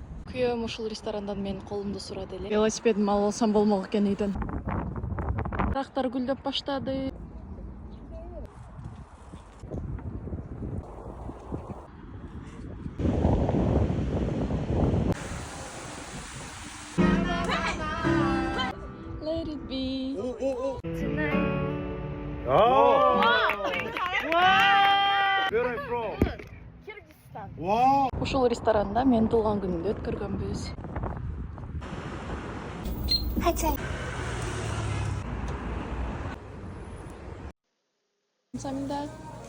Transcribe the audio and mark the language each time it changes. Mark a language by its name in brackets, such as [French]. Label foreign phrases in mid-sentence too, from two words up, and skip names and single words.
[Kyrgyz] Күйөөм ушул ресторандан менин колумду сурады эле. Велосипедимди алып алсам болмок экен үйдөн. Дарактар гүлдөп баштады. [English] Let it be. Where are you from? Kyrgyzstan. Wow. [Kyrgyz] Ушул ресторанда менин туулган күнүмдү өткөргөнбүз. [Korean] 감사합니다.